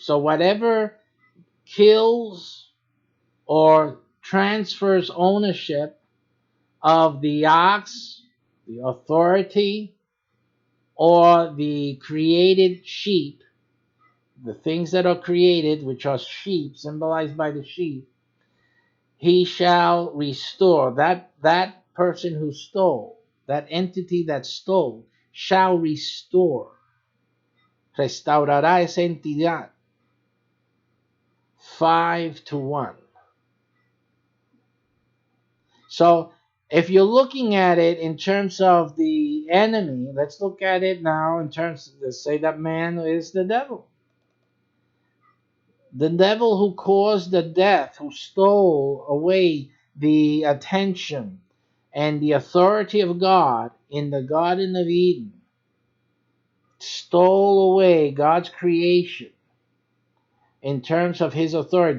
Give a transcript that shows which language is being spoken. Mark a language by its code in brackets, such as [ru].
[en] So whatever kills or transfers ownership of the ox, the authority, or the created sheep, the things that are created, which are sheep, symbolized by the sheep, he shall restore. That person who stole, that entity that stole, shall restore. [es] Restaurará esa entidad 5-1. [en] So if you're looking at it in terms of the enemy, let's look at it now in terms, let's say that man is the devil. The devil who caused the death, who stole away the attention and the authority of God in the Garden of Eden, stole away God's creation in terms of his authority.